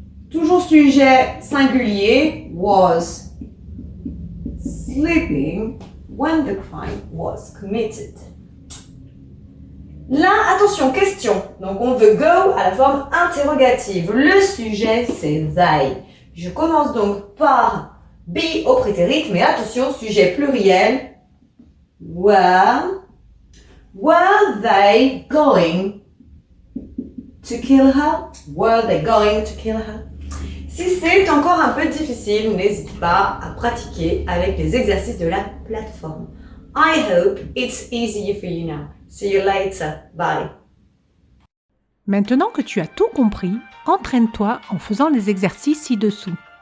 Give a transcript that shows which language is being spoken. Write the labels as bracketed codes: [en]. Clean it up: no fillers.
[fr] Toujours sujet singulier, [en] was sleeping when the crime was committed. [fr] Là, attention, question. Donc, on veut go à la forme interrogative. Le sujet, c'est they. Je commence donc par be au prétérit, mais attention, sujet pluriel. [en] Were they going to kill her? Were they going to kill her? [fr] Si c'est encore un peu difficile, n'hésite pas à pratiquer avec les exercices de la plateforme. [en] I hope it's easier for you now. See you later. Bye. [fr] Maintenant que tu as tout compris, entraîne-toi en faisant les exercices ci-dessous.